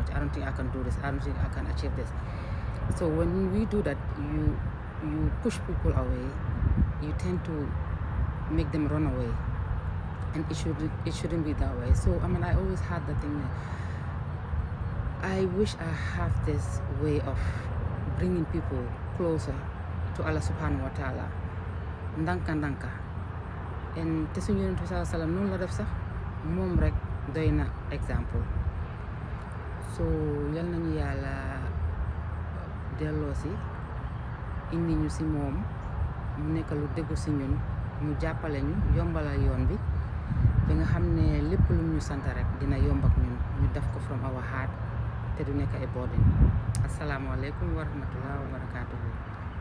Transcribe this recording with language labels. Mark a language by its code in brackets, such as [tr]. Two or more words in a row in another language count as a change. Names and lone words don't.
[en] I don't think I can do this. I don't think I can achieve this. So when we do that, you push people away, you tend to make them run away, and it shouldn't be that way. So I always had the thing that I wish I have this way of bringing people closer to Allah SWT, [wo] ndanka and te suñu Yonent bi [ar] sallallahu alayhi wa sallam [wo] noonu la def sax moom rek doy na exemple. So yal nañu yàlla delloo si indi ñu si moom mu nekk lu déggu si ñun, mu jàppale ñu yombalal yoon bi ba nga xam ne lépp lu ñu sant rek dina yomb ak ñun ñu def ko [en] from our heart [wo] te du nekk ay burden. [ar] Assalaamu aleykum wa rahmatullah wa barakatuhu.